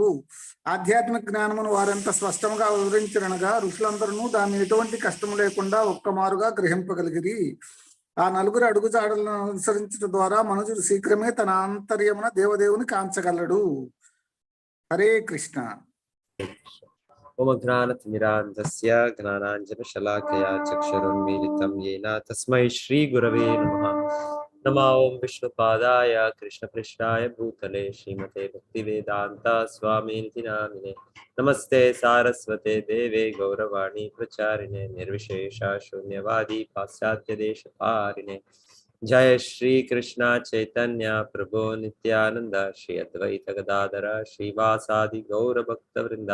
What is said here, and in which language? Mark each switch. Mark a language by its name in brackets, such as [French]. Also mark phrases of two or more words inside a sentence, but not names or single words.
[Telugu] ఆధ్యాత్మిక జ్ఞానమును వారెంత స్పష్టంగా వివరించినగా ఋషులందరూ దాన్ని ఎటువంటి కష్టము లేకుండా ఒక్కమారుగా గ్రహింపగలిగిరి. ఆ నలుగురు అడుగుజాడలను అనుసరించడం ద్వారా మనుషుడు శీఘ్రమే తన ఆంతర్యమున దేవదేవుని కాంచగలడు. హరే కృష్ణ. [Sanskrit] ఓం జ్ఞానతిమిరాంధస్య జ్ఞానాంజనశలాకయా చక్షురున్మీలితం येन తస్మై శ్రీ గురవే నమః. నమో ఓం విష్ణుపాదాయ కృష్ణపృష్ఠాయ భూతలే శ్రీమతే భక్తివేదాంత స్వామినితి నామినే. నమస్తే సారస్వతే దేవే గౌరవాణి ప్రచారిణే నిర్విశేష శూన్యవాది పాశ్చాత్య దేశపారిణే. జయ శ్రీ కృష్ణ చైతన్య ప్రభు నిత్యానంద శ్రీ అద్వైత గదాధర శ్రీవాసాది గౌర భక్త వృంద.